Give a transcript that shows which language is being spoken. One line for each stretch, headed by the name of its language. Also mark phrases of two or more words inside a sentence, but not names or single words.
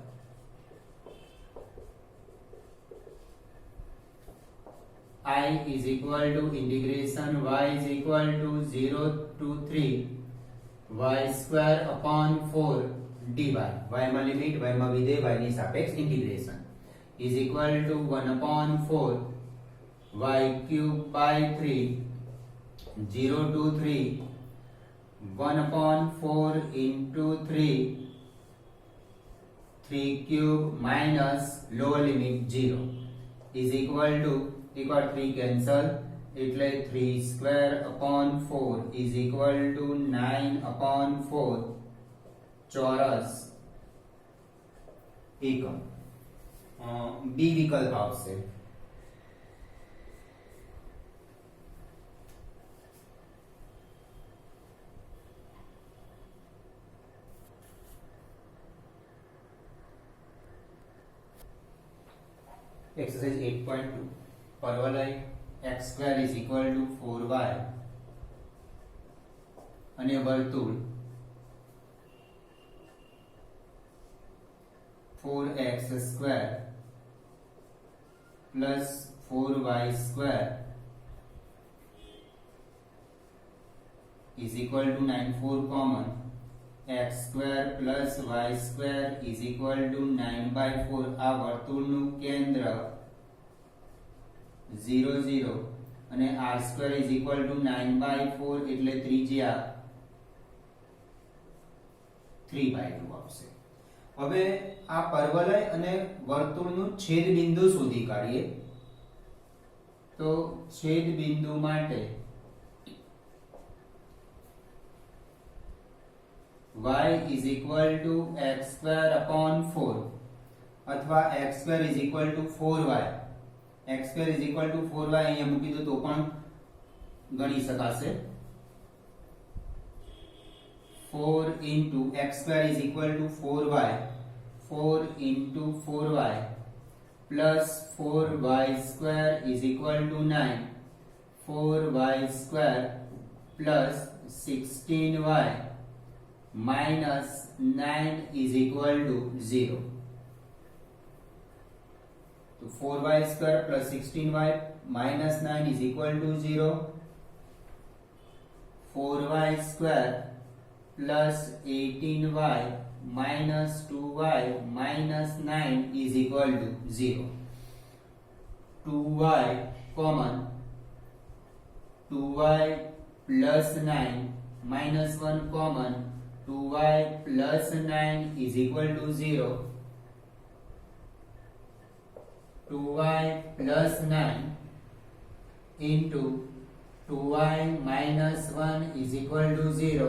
English: I is equal to integration y is equal to 0 to 3 y square upon 4 dy y
Gujarati: માં લિમિટ y માં વિધેય y ની સાપેક્ષ ઇન્ટિગ્રેશન
English: is equal to 1 upon 4 y cube by 3 0 to 3 1 upon 4 into 3 3 cube minus lower limit 0 is equal to 3 cancel એટલે 3 square upon 4 is equal to 9 upon 4
Gujarati: ચોરસ એકમ બી વિકલ્પ આવશે.
English: Exercise 8.2 પરવલય x square is equal to 4y અને વર્તુળ 4x square plus 4y square is equal to 9 4 common x square plus y square is equal to 9 by 4
Gujarati: આ વર્તુળનું કેન્દ્ર
English: 0 0 અને r square is equal to 9 by 4
Gujarati: એટલે ત્રિજ્યા
English: 3 by 2 આવશે.
Gujarati: હવે આ પરવલય અને વર્તુળનું છેદ બિંદુ શોધી કાઢીએ. તો છેદ બિંદુ માટે
English: y is equal to x square upon 4 अथवा x square is equal to 4y x square is equal to 4y
Gujarati: અહીંયા મૂકી દો તો પણ ગણી શકાશે.
English: 4 into x square is equal to 4y 4 into 4y plus 4y square is equal to 9 4y square plus 16y minus 9 is equal to 0. So 4y square plus 16y minus 9 is equal to 0. 4y square plus 18y minus 2y minus 9 is equal to 0. 2y common 2y plus 9 minus 1 common 2y plus 9 is equal to 0. 2y plus 9 into 2y minus 1 is equal to 0.